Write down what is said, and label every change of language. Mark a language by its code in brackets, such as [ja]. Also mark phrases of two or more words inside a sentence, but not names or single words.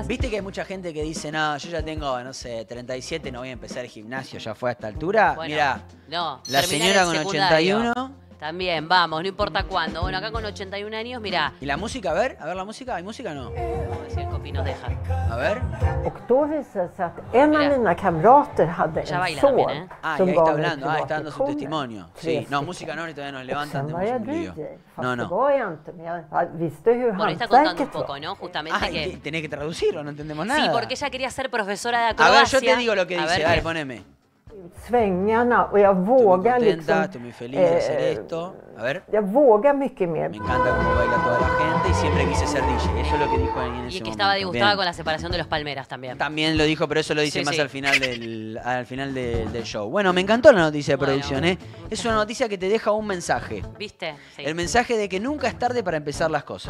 [es] ¿Viste que hay mucha gente que dice, no, yo ya tengo, no sé, 37, no voy a empezar el gimnasio, ya fue a esta altura? Bueno, Mirá, no, la terminar señora el con secundario. 81. También, vamos, no importa cuándo. Bueno, acá con 81 años, mirá. ¿Y la música? A ver la música. ¿Hay música o no? Vamos a ver si el copy nos deja. A ver. [sv] Och då visade det sig att en av mina kamrater hade [es] Ya [sv] en [es] baila [sv] son [es] también, ¿eh? Ah, y [sv] som [es] ahí [sv] var [es] está [sv] med [es] hablando. Ah, está dando su [sv] privatlektioner. [es] testimonio. [sv] 3 [es] Sí. No, [sv] stycken. [es] música no, todavía nos [sv] Och [es] levantan. [sv] sen var jag [es] tenemos un lío. [sv] DJ. Fast [es] No, [sv] det [es] no. [sv] var jag inte, men jag visste hur [es] Bueno, está contando un [sv] hantverket [es] poco, [sv] var. [es] ¿no? Justamente Ah, que... tenés que traducirlo, no entendemos nada. Sí, porque ella quería ser profesora de A acrobacia. ver, yo te digo lo que A dice. ver Dale, qué- poneme. [sv] Svängarna och jag [es] Estoy muy [sv] vågar [es] contenta, [sv] liksom... [es] estoy muy feliz de hacer esto. A ver. [sv] Jag vågar mycket mer. [es] Me encanta cómo baila toda la gente y siempre quise ser DJ. Eso es lo que dijo en ese momento. Y que estaba disgustada Bien. con la separación de los Palmeras también. También lo dijo, pero eso lo dice Sí, más sí. al final del show. Bueno, me encantó la noticia de Bueno. producción, ¿eh? Es una noticia que te deja un mensaje. ¿Viste? Sí. El mensaje de que nunca es tarde para empezar las cosas.